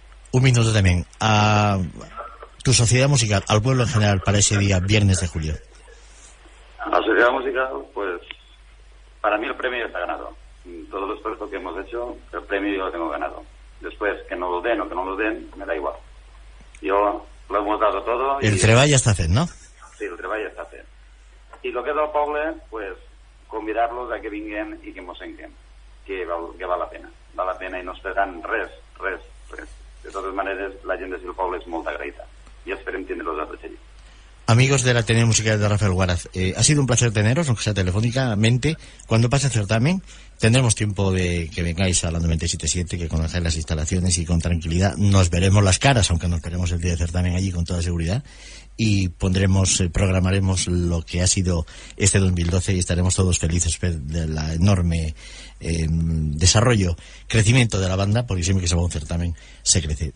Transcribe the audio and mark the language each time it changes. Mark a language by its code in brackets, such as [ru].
[es] Un minuto también a tu sociedad musical, al pueblo en general, para ese día, viernes de julio. A la sociedad musical, pues, para mí el premio está ganado. Todo el esfuerzo que hemos hecho, el premio yo lo tengo ganado. Después, que no lo den o que no lo den, me da igual. Yo lo hemos dado todo. [ca] El treball ja està fet, no? Sí, el treball ja està fet. I el que és del poble, pues, convidar-los a que vinguin i que mos senguem, que val la pena. Val la pena i no esperan res. De totes maneres, la gent del poble és molt agraïda i esperem tindre-los a tots allí. [es] Amigos de la Ateneo Musical de Rafael Huaraz, ha sido un placer teneros, aunque sea telefónicamente. Cuando pase el certamen, tendremos tiempo de que vengáis a la 97.7, que conozcáis las instalaciones y con tranquilidad nos veremos las caras, aunque nos veremos el día de certamen allí con toda seguridad, y programaremos lo que ha sido este 2012 y estaremos todos felices de la enorme desarrollo, crecimiento de la banda, porque siempre que se va a un certamen se crece.